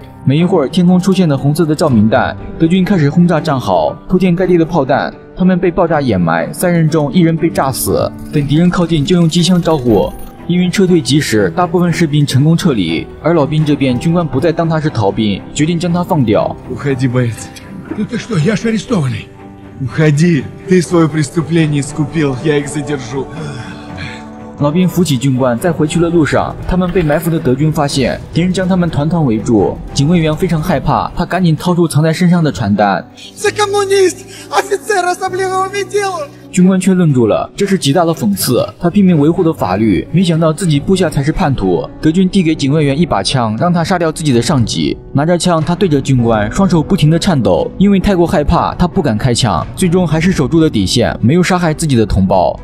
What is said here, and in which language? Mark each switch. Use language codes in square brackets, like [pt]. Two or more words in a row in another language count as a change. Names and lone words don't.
[zh] 没一会儿，天空出现了红色的照明弹，德军开始轰炸战壕，铺天盖地的炮弹。他们被爆炸掩埋，3人中1人被炸死。等敌人靠近，就用机枪招呼。因为撤退及时，大部分士兵成功撤离。而老兵这边，军官不再当他是逃兵，决定将他放掉。 [ru] Уходи, боец. Ну ты что, я ж арестованный. Уходи, ты свое преступление искупил, я их задержу. 老兵扶起军官，在回去的路上，他们被埋伏的德军发现，敌人将他们团团围住。警卫员非常害怕，他赶紧掏出藏在身上的传单。 За коммунист! [uk] Офицер особливого відділу! [zh] 军官却愣住了，这是极大的讽刺。他拼命维护的法律，没想到自己部下才是叛徒。德军递给警卫员1把枪，让他杀掉自己的上级。拿着枪，他对着军官，双手不停地颤抖。因为太过害怕，他不敢开枪，最终还是守住了底线，没有杀害自己的同胞。